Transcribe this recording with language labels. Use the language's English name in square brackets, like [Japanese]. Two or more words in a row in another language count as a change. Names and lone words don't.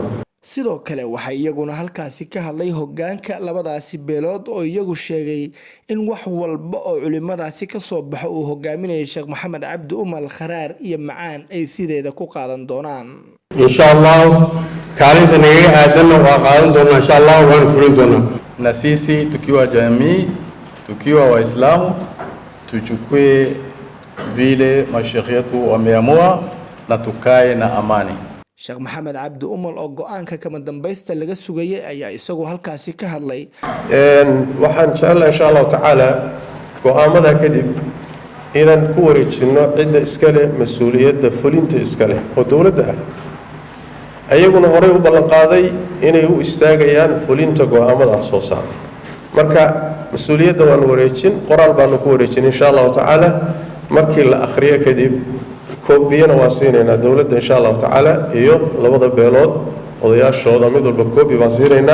[Somali] sidoo kale waxa iyaguna halkaasi ka hadlay hoggaanka labadaasi beelood oo iyagu sheegay in wax walba oo culimadaasi ka soo baxo uu hogaaminayo Sheekh Maxamed Cabdi Umal kharaar iyo macaan ay sideeda ku qaadan doonaan [Arabic] إن شاء الله [Somali] kaalinta naga aadan waa qaadan doonaa [Arabic] إن شاء الله [Somali] waan fulin doonaa [Swahili] na sisi tukiwa jamii tukiwa waislamu tuchukue vile mashaikh yetu wameamua na tukae na amani [Somali] Sheekh Maxamed Cabdi Umal oo go'aanka kama dambaysta laga sugayay ayaa isagu halkaasi ka hadlay waxaan jeclahay [Arabic] إن شاء الله تعالى [Somali] go'aamada kadib inaan ku wareejino cidda iska leh mas'uuliyadda fulinta iska leh oo dawladda ah ayaguna horay u ballan qaaday inay u istaagayaan fulinta go'aamada soo saaray marka mas'uuliyadda waan wareejin qoraal baan ku wareejin [Arabic] إن شاء الله تعالى [Somali] markii la akhriyo kadib koobiyana waa siinayna dawladda [Arabic] إن شاء الله تعالى [Somali] iyo labada beelood odayaashooda mid walba koobi baan siinayna